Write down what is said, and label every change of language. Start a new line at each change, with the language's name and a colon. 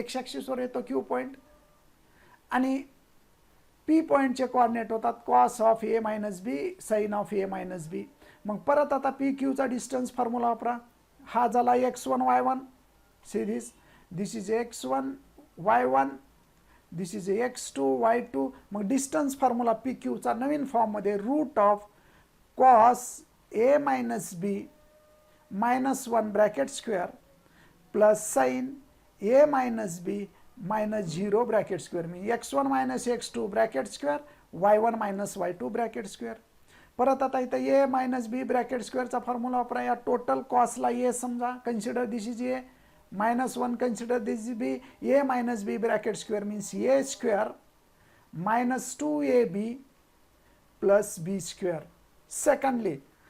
Marathi: X ॲक्सिसवर येतो Q point आणि P पॉईंटचे कोऑर्डिनेट होतात cos of A minus B, sign of A minus बी. मग परत आता पी क्यूचा डिस्टन्स फॉर्म्युला वापरा. हा झाला x1 y1.
English: See this is x1 y1, this is x2 y2.
Marathi: मग डिस्टन्स फॉर्म्युला पी क्यूचा नवीन फॉर्ममध्ये route of cos
English: a minus b minus 1 bracket square plus sin a minus b minus 0 bracket square means x1 minus x2 bracket square y1 minus y2 bracket square.
Marathi: परत आता इथं a minus b bracket square चा formula वापरा. या total कॉस्टला a समजा,
English: Consider this is a minus 1, consider this is b. a minus b bracket square means a square minus 2ab plus b square. Secondly,